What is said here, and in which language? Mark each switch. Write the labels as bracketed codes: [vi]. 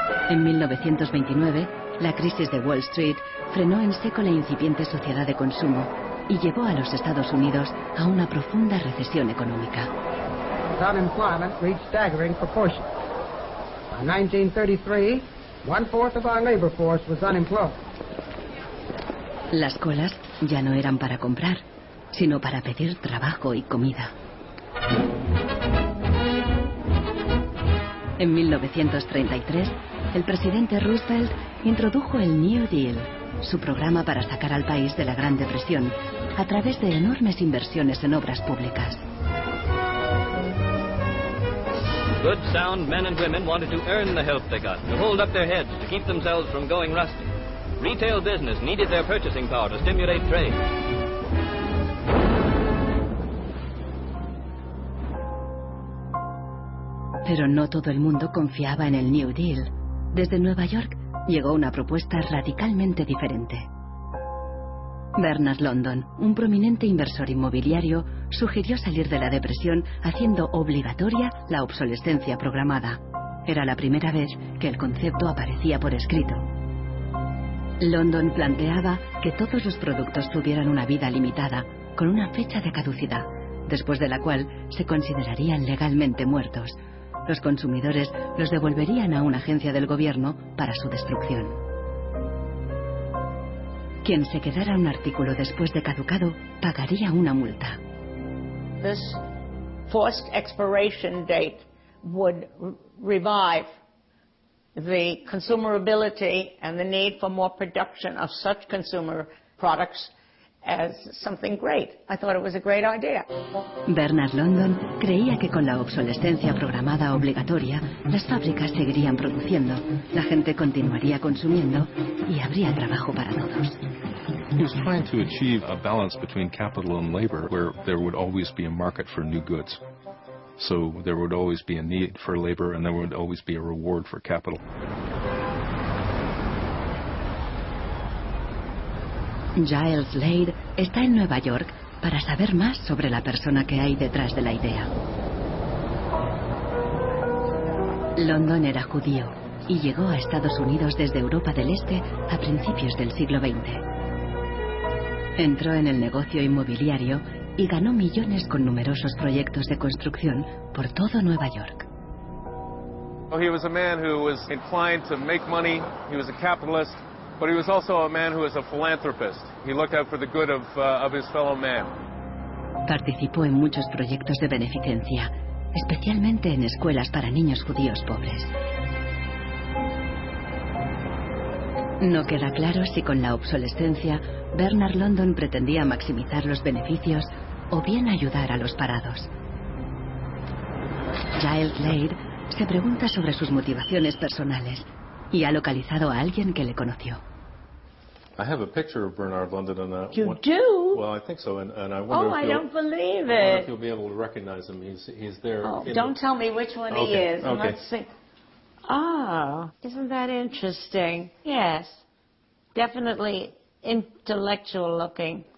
[es] En 1929, la crisis de Wall Street frenó en seco la incipiente sociedad de consumo y llevó a los Estados Unidos a una profunda recesión económica. [en] Unemployment reached staggering proportions. By 1933, 1/4 of our labor force was unemployed. [es] Las colas ya no eran para comprar, sino para pedir trabajo y comida. En 1933, el presidente Roosevelt introdujo el New Deal, su programa para sacar al país de la Gran Depresión, a través de enormes inversiones en obras públicas. [en] Good, sound men and women wanted to earn the help they got, to hold up their heads, to keep themselves from going rusty. Retail business needed their purchasing power to stimulate trade. [es] Pero no todo el mundo confiaba en el New Deal. Desde Nueva York llegó una propuesta radicalmente diferente. Bernard London, un prominente inversor inmobiliario, sugirió salir de la depresión haciendo obligatoria la obsolescencia programada. Era la primera vez que el concepto aparecía por escrito. London planteaba que todos los productos tuvieran una vida limitada, con una fecha de caducidad, después de la cual se considerarían legalmente muertos. Los consumidores los devolverían a una agencia del gobierno para su destrucción. Quien se quedara un artículo después de caducado pagaría una multa. [en] This forced expiration date would revive the consumerability and the need for more production of such consumer products as something great. I thought it was a great idea. [es] Bernard London creía que con la obsolescencia programada obligatoria, las fábricas seguirían produciendo, la gente continuaría consumiendo y habría trabajo para todos. [en] He was trying to achieve a balance between capital and labor where there would always be a market for new goods. So there would always be a need for labor and there would always be a reward for capital. [es] Giles Slade está en Nueva York para saber más sobre la persona que hay detrás de la idea. London era judío y llegó a Estados Unidos desde Europa del Este a principios del siglo XX. Entró en el negocio inmobiliario y ganó millones con numerosos proyectos de construcción por todo Nueva York. [en] He was a man who was inclined to make money. He was a capitalist. But he was also a man who was a philanthropist. He looked out for the good of his fellow man. [es] Participó en muchos proyectos de beneficencia, especialmente en escuelas para niños judíos pobres. No queda claro si con la obsolescencia Bernard London pretendía maximizar los beneficios o bien ayudar a los parados. Giles Slade se pregunta sobre sus motivaciones personales y ha localizado a alguien que le conoció. [en] I have a picture of Bernard London and You do? Well, I think so, and I wonder I don't believe I wonder it. if you'll be able to recognize him. He's there. Oh, don't tell me which one he is. Okay. Let's see. Ah, isn't that interesting? Yes. Definitely intellectual looking.